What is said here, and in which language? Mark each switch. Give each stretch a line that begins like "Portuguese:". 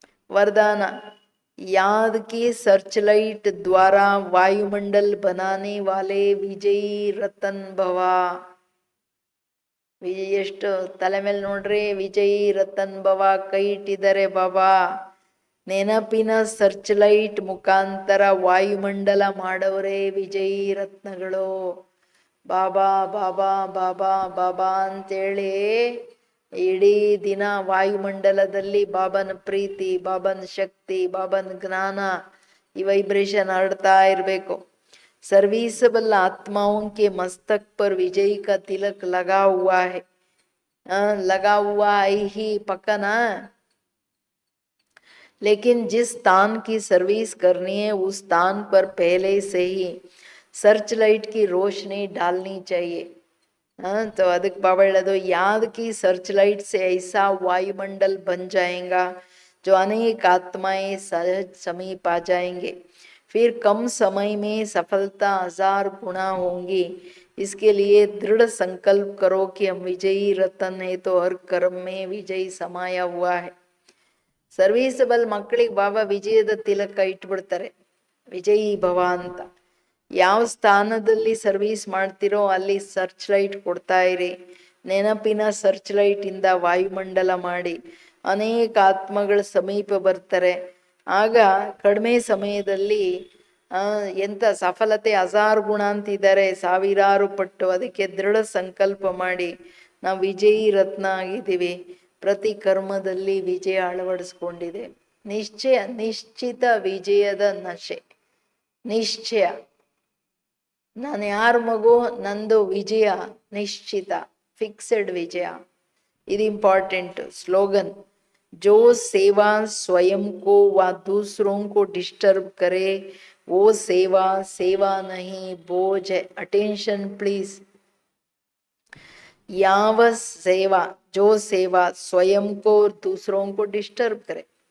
Hindi: वरदान, याद की सर्चलाइट द्वारा वायुमंडल बनाने वाले विजयी रतन भवा.
Kannada: ಎಷ್ಟು ತಲೆ ಮೇಲೆ ನೋಡ್ರಿ, ವಿಜಯಿ ರತನ್ ಭವ ಕೈ ಇಟ್ಟಿದ್ದಾರೆ ಬಾಬಾ. ನೆನಪಿನ ಸರ್ಚ್ ಲೈಟ್ ಮುಖಾಂತರ ವಾಯುಮಂಡಲ ಮಾಡವರೇ ವಿಜಯಿ ರತ್ನಗಳು. ಬಾಬಾ ಬಾಬಾ ಬಾಬಾ ಬಾಬಾ ಅಂತೇಳಿ ಇಡೀ ದಿನ ವಾಯುಮಂಡಲದಲ್ಲಿ ಬಾಬನ ಪ್ರೀತಿ, ಬಾಬನ ಶಕ್ತಿ, ಬಾಬನ ಜ್ಞಾನ ಈ ವೈಬ್ರೇಷನ್ ಹರಡ್ತಾ ಇರಬೇಕು.
Hindi: सर्विसबल आत्माओं के मस्तक पर विजय का तिलक लगा हुआ है. लगा हुआ ही पक्का ना, लेकिन जिस स्थान की सर्विस करनी है उस स्थान पर पहले से ही सर्च लाइट की रोशनी डालनी चाहिए. तो अधिक बाबा हेळोದು, याद की सर्च लाइट से ऐसा वायुमंडल बन जाएगा जो अनेक आत्माएं सहज समीप आ जाएंगे. फिर कम समय में सफलता 1000 गुना होंगी. इसके लिए दृढ़ संकल्प करो कि हम विजयी रतन है, तो हर कर्म में विजय समाया हुआ है.
Kannada: ಸರ್ವೀಸಬಲ್ ಮಕ್ಕಳಿಗೆ ಬಾಬಾ ವಿಜಯದ ತಿಲಕ ಇಟ್ಬಿಡ್ತಾರೆ, ವಿಜಯೀ ಭವ ಅಂತ. ಯಾವ ಸ್ಥಾನದಲ್ಲಿ ಸರ್ವೀಸ್ ಮಾಡ್ತಿರೋ ಅಲ್ಲಿ ಸರ್ಚ್ ಲೈಟ್ ಕೊಡ್ತಾ ಇರಿ. ನೆನಪಿನ ಸರ್ಚ್ ಲೈಟ್ ಇಂದ ವಾಯುಮಂಡಲ ಮಾಡಿ ಅನೇಕ ಆತ್ಮಗಳ ಸಮೀಪ ಬರ್ತಾರೆ. ಆಗ ಕಡಿಮೆ ಸಮಯದಲ್ಲಿ ಎಂತ ಸಫಲತೆ 1000 ಗುಣ ಅಂತಿದ್ದಾರೆ, ಸಾವಿರಾರು ಪಟ್ಟು. ಅದಕ್ಕೆ ದೃಢ ಸಂಕಲ್ಪ ಮಾಡಿ ನಾವು ವಿಜಯೀ ರತ್ನ ಆಗಿದ್ದೀವಿ. ಪ್ರತಿ ಕರ್ಮದಲ್ಲಿ ವಿಜಯ ಅಳವಡಿಸ್ಕೊಂಡಿದೆ. ನಿಶ್ಚಯ, ನಿಶ್ಚಿತ ವಿಜಯದ ನಶೆ, ನಿಶ್ಚಯ. ನಾನು ಯಾರ ಮಗು, ನಂದು ವಿಜಯ ನಿಶ್ಚಿತ, ಫಿಕ್ಸೆಡ್ ವಿಜಯ. ಇದು ಇಂಪಾರ್ಟೆಂಟ್ ಸ್ಲೋಗನ್.
Hindi: जो सेवा स्वयं को व दूसरों को डिस्टर्ब करे वो सेवा सेवा नहीं, बोझ है. Attention please.
Kannada: ಯಾವ ಸೇವಾ,
Hindi: जो सेवा स्वयं को और दूसरों को डिस्टर्ब करे.